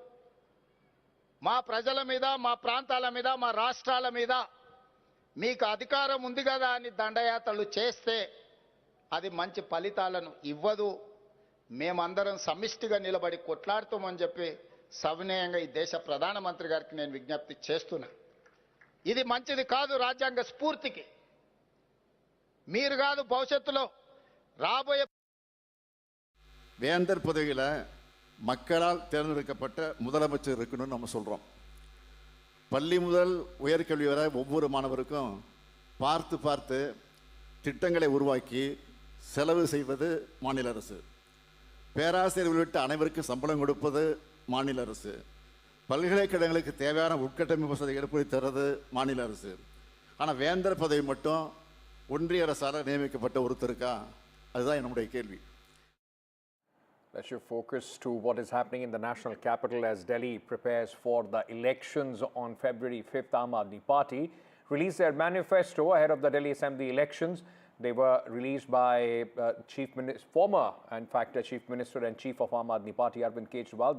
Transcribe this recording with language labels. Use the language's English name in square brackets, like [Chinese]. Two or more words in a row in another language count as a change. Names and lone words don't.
[Telugu] మా ప్రజల మీద, మా ప్రాంతాల మీద, మా రాష్ట్రాల మీద మీకు అధికారం ఉంది కదా అని దండయాత్రలు చేస్తే అది మంచి ఫలితాలను ఇవ్వదు. మేమందరం సమిష్టిగా నిలబడి కొట్లాడుతామని చెప్పి సవినయంగా ఈ దేశ ప్రధానమంత్రి గారికి నేను విజ్ఞప్తి చేస్తున్నా. ఇది మంచిది కాదు రాజ్యాంగ స్ఫూర్తికి. మీరు కాదు భవిష్యత్తులో రాబోయే [Tamil] வேந்தர் பதவியில் மக்களால் தேர்ந்தெடுக்கப்பட்ட முதலமைச்சர் இருக்கணும்னு நம்ம சொல்கிறோம். பள்ளி முதல் உயர்கல்வி வரை ஒவ்வொரு மாணவருக்கும் பார்த்து பார்த்து திட்டங்களை உருவாக்கி செலவு செய்வது மாநில அரசு. பேராசிரியர் உள்ளிட்ட அனைவருக்கும் சம்பளம் கொடுப்பது மாநில அரசு. பல்கலைக்கழகங்களுக்கு தேவையான உட்கட்டமைப்பு வசதி ஏற்படுத்தி தர்றது மாநில அரசு. ஆனால் வேந்தர் பதவி மட்டும் ஒன்றிய அரசால் நியமிக்கப்பட்ட ஒருத்தருக்கா? அதுதான் என்னுடைய கேள்வி. [English] Let's shift focus to what is happening in the national capital as Delhi prepares for the elections on February 5th. Aam Aadmi Party released their manifesto ahead of the Delhi Assembly elections. They were released by former Chief Minister and Chief of Aam Aadmi Party, Arvind Kejriwal.